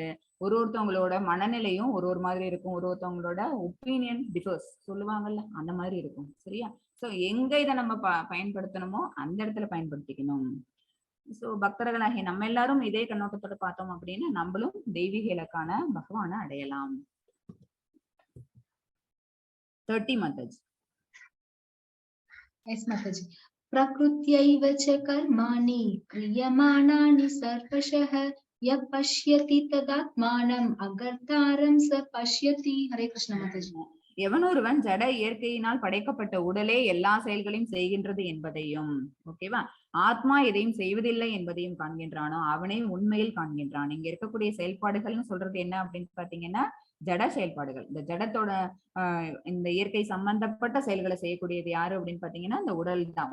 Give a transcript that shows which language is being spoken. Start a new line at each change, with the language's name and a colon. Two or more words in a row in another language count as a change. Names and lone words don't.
Tamil: ஒருத்தவங்களோட மனநிலையும் ஒரு மாதிரி இருக்கும், ஒருத்தவங்களோட
English: opinion differs
Tamil: சொல்லுவாங்கல்ல, அந்த மாதிரி இருக்கும். சரியா? சோ எங்க இதை நம்ம பயன்படுத்தணுமோ அந்த இடத்துல பயன்படுத்திக்கணும். சோ பக்தர்களாகிய நம்ம எல்லாரும் இதே கண்ணோட்டத்தோட பார்த்தோம் அப்படின்னா நம்மளும் தெய்வீக இலக்கான பகவானை அடையலாம். 30 மாதாஜி.
English: Yes, Mataji.
Sanskrit: प्रकृत्यैव च कर्माणि क्रियमाणानि सर्वशः यः पश्यति तदात्मानम् अकर्तारं स पश्यति.
Hindi: हरे कृष्ण माताजी.
Tamil: எவனொருவன் ஜட இயற்கையினால் படைக்கப்பட்ட உடலே எல்லா செயல்களையும் செய்கின்றது என்பதையும், ஓகேவா, ஆத்மா எதையும் செய்வதில்லை என்பதையும் காண்கின்றானோ அவனே உண்மையில் காண்கின்றான். இங்க இருக்கக்கூடிய செயல்பாடுகள்னு சொல்றது என்ன அப்படின்னு பாத்தீங்கன்னா ஜட செயல்பாடுகள். இந்த ஜடத்தோட இந்த இயற்கை சம்பந்தப்பட்ட செயல்களை செய்யக்கூடியது யாரு அப்படின்னு பாத்தீங்கன்னா இந்த உடல் தான்.